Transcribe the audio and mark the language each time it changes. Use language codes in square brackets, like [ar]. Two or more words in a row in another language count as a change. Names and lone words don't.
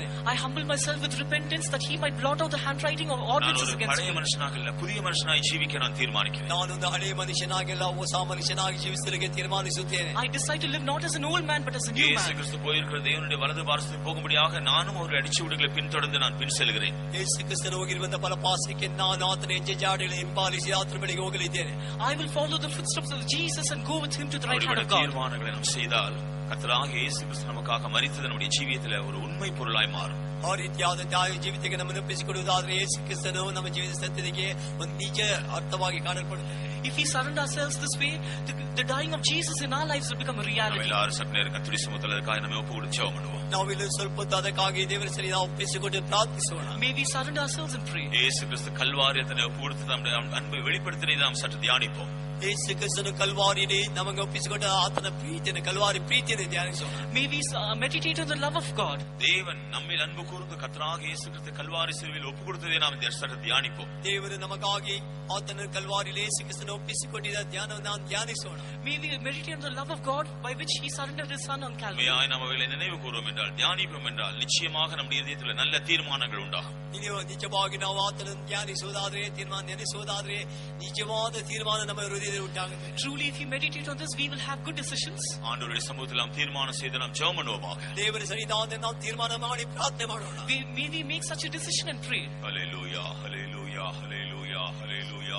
[en] I humble myself with repentance that he might blot out the handwriting of ordinances against [ta] பழைய [en] me. [ta] மனுஷனாக இல்ல புதிய மனுஷனாய் ஜீவிக்க நான் தீர்மானிக்கிறேன். [kn] ನಾನೊಂದು ಹಳೆಯ ಮನುಷ್ಯನಾಗಿಲ್ಲ, ಹೊಸ ಮನುಷ್ಯನಾಗಿ ಜೀವಿಸಲಿಕ್ಕೆ ತೀರ್ಮಾನಿಸುತ್ತೇನೆ. [en] I decide to live not as an old man but as a new இயேசு man. [ta] கிறிஸ்து போயிருக்கிற தேவனுடைய வலது பாரசத்தில் போகும்படியாக நானும் அவருடைய அடிச்சுவடுகளை பின்தொடர்ந்து நான் பின் செல்கிறேன். [kn] ಯೇಸು ಕ್ರಿಸ್ತನು ಹೋಗಿರುವಂತಹ ಫಲಪಾಸಕ್ಕೆ ನಾನು ಆತನ ಹೆಜ್ಜೆ ಜಾಡಿಗಳನ್ನು ಹಿಂಬಾಲಿಸಿ ಆತನ ಬಳಿಗೆ ಹೋಗಲಿದ್ದೇನೆ. [en] I will follow the footsteps of Jesus and go with him to the right hand of God. [ta] தீர்மானங்களை நாம் செய்தால் கர்த்தராகிய இயேசு கிறிஸ்து நமக்காக மரித்தது நம்முடைய ஜீவியத்தில் ஒரு உண்மை பொருளாய் மாறும். [kn] ಆ ರೀತಿಯಾದ ಜೀವಿತಕ್ಕೆ ನಮ್ಮನ್ನು ಒಪ್ಪಿಸಿಕೊಡುವುದಾದ್ರೆ ಯೇಸು ಕ್ರಿಸ್ತನು ನಮ್ಮ ಜೀವಿತ ಸತ್ಯತೆಗೆ ಒಂದು ನಿಜ ಅರ್ಥವಾಗಿ ಕಾಣಲ್ಪಡುತ್ತದೆ. [en] If we surrender ourselves this way, the dying of Jesus in our lives will become a reality. [ta] எல்லாரும் சற்று நேரம் கர்த்தருடைய சமூகத்தில் அதற்காக நம்ம ஒப்பு கொடுத்து ஜெபம் பண்ணுவோம். [kn] ನಾವೆಲ್ಲರೂ ಸ್ವಲ್ಪ ಹೊತ್ತು ಅದಕ್ಕಾಗಿ ದೇವರ ಸನ್ನಿಧಾನ ಒಪ್ಪಿಸಿಕೊಂಡು ಪ್ರಾರ್ಥಿಸೋಣ. [en] May we surrender ourselves and pray. [ta] இயேசு கிறிஸ்து கல்வாரியத்தை ஒப்பு கொடுத்து நம்முடைய அன்பை வெளிப்படுத்தினதை நாம் சற்று தியானிப்போம். [kn] ಯೇಸು ಕ್ರಿಸ್ತನು ಕಲ್ವಾರಿಯಲ್ಲಿ ನಮಗೆ ಒಪ್ಪಿಸಿಕೊಂಡ ಆತನ ಪ್ರೀತಿಯನ್ನು ಕಲ್ವಾರಿ ಪ್ರೀತಿಯನ್ನು ಧ್ಯಾನಿಸೋಣ. [en] May we meditate on the love of God. [ta] தேவன் நம்மில் அன்பு கூர்ந்து கர்த்தராகிய இயேசு கிறிஸ்து கல்வாரி சிலுவையில் ஒப்பு கொடுத்ததை நாம் சற்று தியானிப்போம். [kn] ದೇವರು ನಮಗಾಗಿ ಆತನ ಕಲ್ವಾರಿಯಲ್ಲಿ ಯೇಸು ಕ್ರಿಸ್ತನು ಒಪ್ಪಿಸಿಕೊಂಡಿದ್ದ ಧ್ಯಾನವನ್ನು ನಾವು ಧ್ಯಾನಿಸೋಣ. [en] May we meditate on the love of God by which he surrendered his son on Calvary. [ta] நாம் அவைகளை நினைவு கூறுவோம் என்றால் தியானிப்போம் என்றால் நிச்சயமாக நம்முடைய இதயத்தில் நல்ல தீர்மானங்கள் உண்டாகும். [kn] ನಿಜವಾಗಿ ನಾವು ಆತನನ್ನು ಧ್ಯಾನಿಸುವುದಾದ್ರೆ, ತೀರ್ಮಾನ ನೆನೆಸುವುದಾದ್ರೆ ನಿಜವಾದ ತೀರ್ಮಾನ ನಮ್ಮ ಹೃದಯದಲ್ಲಿ ಉಂಟಾಗುತ್ತೆ. [en] Truly, if we meditate on this, we will have good decisions. [ta] ஆண்டவருடைய சமூகத்தில் நாம் தீர்மானம் செய்து நாம் ஜெபம் பண்ணுவோமாக. [kn] ದೇವರ ಸನ್ನಿಧಾನದಲ್ಲಿ ನಾವು ತೀರ್ಮಾನ ಮಾಡಿ ಪ್ರಾರ್ಥನೆ ಮಾಡೋಣ. [en] May we make such a decision and pray. Hallelujah, hallelujah, hallelujah, hallelujah.